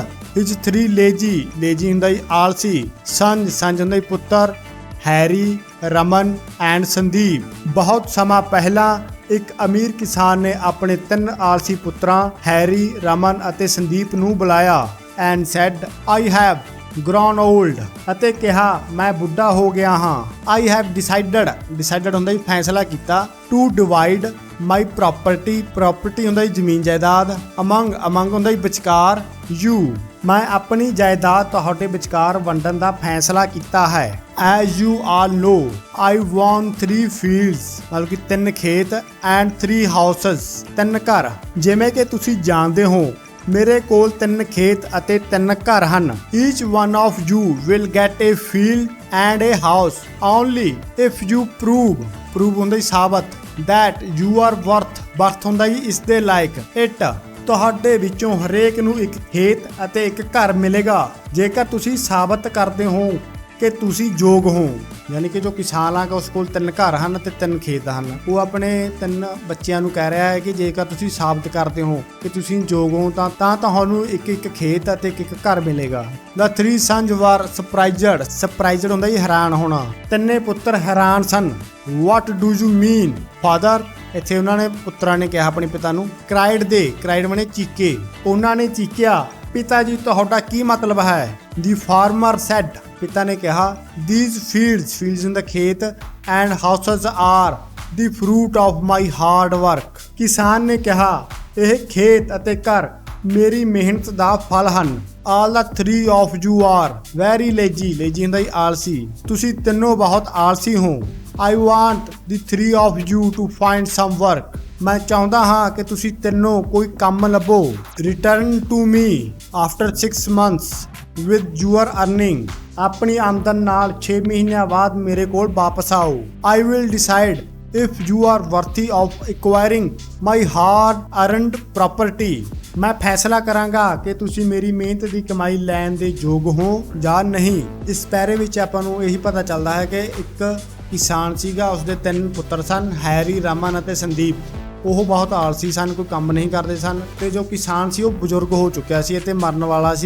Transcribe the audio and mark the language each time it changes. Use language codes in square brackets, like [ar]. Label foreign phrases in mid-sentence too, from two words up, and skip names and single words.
[en] his 3 lazy [pa] ਹੁੰਦਾ ਹੀ ਆਲਸੀ। ਸੰਜ ਹੁੰਦਾ ਹੀ ਪੁੱਤਰ। ਹੈਰੀ, ਰਮਨ ਐਂਡ ਸੰਦੀਪ। ਬਹੁਤ ਸਮਾਂ ਪਹਿਲਾਂ ਇੱਕ ਅਮੀਰ ਕਿਸਾਨ ਨੇ ਆਪਣੇ 3 ਆਲਸੀ ਪੁੱਤਰਾਂ ਹੈਰੀ, ਰਮਨ ਅਤੇ ਸੰਦੀਪ ਨੂੰ ਬੁਲਾਇਆ। [en] and said I have grown old [pa] ਅਤੇ ਕਿਹਾ ਮੈਂ ਬੁੱਢਾ ਹੋ ਗਿਆ ਹਾਂ। [en] I have decided [pa] ਹੁੰਦਾ ਹੀ ਫੈਸਲਾ ਕੀਤਾ। [en] to divide my property [pa] ਹੁੰਦਾ ਹੀ ਜ਼ਮੀਨ ਜਾਇਦਾਦ। among ਹੁੰਦਾ ਹੀ ਵਿਚਕਾਰ। you ਮੈਂ ਆਪਣੀ ਜਾਇਦਾਦ ਤੁਹਾਡੇ ਵਿਚਕਾਰ ਵੰਡਣ ਦਾ ਫੈਸਲਾ ਕੀਤਾ ਹੈ। as you all know I own 3 fields ਮਤਲਬ ਕਿ 3 ਖੇਤ and 3 houses 3 ਘਰ। ਜਿਵੇਂ ਕਿ ਤੁਸੀਂ ਜਾਣਦੇ ਹੋ ਮੇਰੇ ਕੋਲ 3 ਖੇਤ ਅਤੇ 3 ਘਰ ਹਨ। [en] Each one of you will get a field and a house only if you prove [pa] ਹੁੰਦਾ ਹੀ ਸਾਬਤ [en] that you are worth [pa] ਹੁੰਦਾ ਹੀ ਇਸ ਦੇ ਲਾਇਕ it ਤੁਹਾਡੇ ਵਿੱਚੋਂ ਹਰੇਕ ਨੂੰ ਇੱਕ ਖੇਤ ਅਤੇ ਇੱਕ ਘਰ ਮਿਲੇਗਾ ਜੇਕਰ ਤੁਸੀਂ ਸਾਬਤ ਕਰਦੇ ਹੋ ਕਿ ਤੁਸੀਂ ਯੋਗ ਹੋ। ਯਾਨੀ ਕਿ ਜੋ ਕਿਸਾਨ ਆ ਉਸ ਕੋਲ 3 ਘਰ ਹਨ ਤੇ 3 ਖੇਤ ਹਨ। ਉਹ ਆਪਣੇ 3 ਬੱਚਿਆਂ ਨੂੰ ਕਹਿ ਰਿਹਾ ਹੈ ਕਿ ਜੇਕਰ ਤੁਸੀਂ ਸਾਬਤ ਕਰਦੇ ਹੋ ਕਿ ਤੁਸੀਂ ਯੋਗ ਹੋ ਤਾਂ ਤੁਹਾਨੂੰ ਇੱਕ ਖੇਤ ਅਤੇ ਇੱਕ ਘਰ ਮਿਲੇਗਾ। [en] The 3 sons were surprised [pa] ਹੁੰਦਾ ਹੀ ਹੈਰਾਨ ਹੋਣਾ। 3 ਪੁੱਤਰ ਹੈਰਾਨ ਸਨ। [en] What do you mean father [pa] ਇੱਥੇ ਉਹਨਾਂ ਨੇ ਪੁੱਤਰਾਂ ਨੇ ਕਿਹਾ ਆਪਣੇ ਪਿਤਾ ਨੂੰ। ਕ੍ਰਾਈਡ ਬਣੇ ਚੀਕੇ। ਉਹਨਾਂ ਨੇ ਚੀਕਿਆ ਪਿਤਾ ਜੀ ਤੁਹਾਡਾ ਕੀ ਮਤਲਬ ਹੈ। [en] the farmer said [pa] ਪਿਤਾ ਨੇ ਕਿਹਾ [en] these fields [pa] ਹੁੰਦਾ ਖੇਤ [en] and houses are the fruit of my hard work [pa] ਕਿਸਾਨ ਨੇ ਕਿਹਾ ਇਹ ਖੇਤ ਅਤੇ ਘਰ ਮੇਰੀ ਮਿਹਨਤ ਦਾ ਫਲ ਹਨ। [en] all the 3 of you are very lazy [pa] ਹੁੰਦਾ ਹੀ ਆਲਸੀ। ਤੁਸੀਂ ਤਿੰਨੋਂ ਬਹੁਤ ਆਲਸੀ ਹੋ। [en] I want the 3 of you to find some work [pa] ਮੈਂ ਚਾਹੁੰਦਾ ਹਾਂ ਕਿ ਤੁਸੀਂ ਤਿੰਨੋਂ ਕੋਈ ਕੰਮ ਲੱਭੋ। [en] return to me after 6 months with your earning [pa] ਆਪਣੀ ਆਮਦਨ ਨਾਲ 6 ਮਹੀਨਿਆਂ ਬਾਅਦ ਮੇਰੇ ਕੋਲ ਵਾਪਸ ਆਓ। [en] I will decide if you are worthy of acquiring my hard earned property [pa] ਮੈਂ ਫੈਸਲਾ ਕਰਾਂਗਾ ਕਿ ਤੁਸੀਂ ਮੇਰੀ ਮਿਹਨਤ ਦੀ ਕਮਾਈ ਲੈਣ ਦੇ ਯੋਗ ਹੋ ਜਾਂ ਨਹੀਂ। ਇਸ ਪੈਰੇ ਵਿੱਚ ਆਪਾਂ ਨੂੰ ਇਹੀ ਪਤਾ ਚੱਲਦਾ ਹੈ ਕਿ ਇੱਕ ਕਿਸਾਨ ਸੀਗਾ, ਉਸਦੇ 3 ਪੁੱਤਰ ਸਨ ਹੈਰੀ, ਰਮਨ ਅਤੇ ਸੰਦੀਪ। ਉਹ ਬਹੁਤ ਆਲਸੀ ਸਨ, ਕੋਈ ਕੰਮ ਨਹੀਂ ਕਰਦੇ ਸਨ ਤੇ ਜੋ ਕਿਸਾਨ ਸੀ ਉਹ ਬਜ਼ੁਰਗ ਹੋ ਚੁੱਕਿਆ ਸੀ ਅਤੇ ਮਰਨ ਵਾਲਾ ਸੀ।